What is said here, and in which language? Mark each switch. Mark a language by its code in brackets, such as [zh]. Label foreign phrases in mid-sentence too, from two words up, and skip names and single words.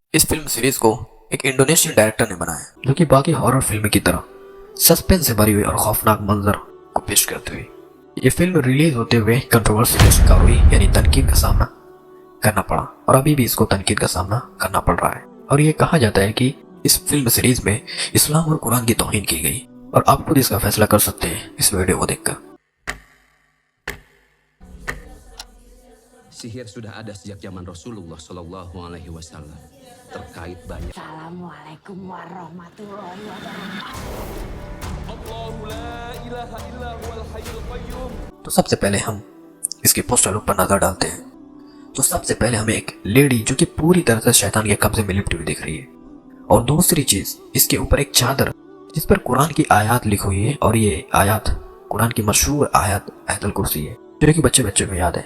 [hi] इस [en] film series [hi] को एक [en] Indonesian director [hi] ने बनाया जो कि बाकी [en] horror film [hi] की तरह सस्पेंस से भरी हुई और खौफनाक मंजर को पेश करती हुई ये फिल्म रिलीज होते हुए कंट्रोवर्सी का शिकार हुई, यानी तनकीद का सामना करना पड़ा और अभी भी इसको तनकीद का सामना करना पड़ रहा है। और ये कहा जाता है कि इस [en] film series [hi] में इस्लाम और कुरान की तौहीन की गई और आप खुद इसका फैसला कर सकते हैं इस वीडियो को देखकर। [id] Sihir sudah ada sejak zaman Rasulullah [ar] صلى الله عليه وسلم. [id] Terkait banyak. [ar] السلام عليكم ورحمة الله وبركاته. الله لا إله إلا هو الحي القيوم. [hi] तो सबसे पहले हम इसके [en] poster look [hi] पर नजर डालते हैं। तो सबसे पहले हमें एक लेडी जो कि पूरी तरह से शैतान के कब्जे में लिपटी हुई दिख रही है, और दूसरी चीज इसके ऊपर एक चादर जिस पर कुरान की आयत लिखी हुई है, और ये आयत कुरान की मशहूर आयत आयतुल कुर्सी है जो कि बच्चे बच्चे को याद है।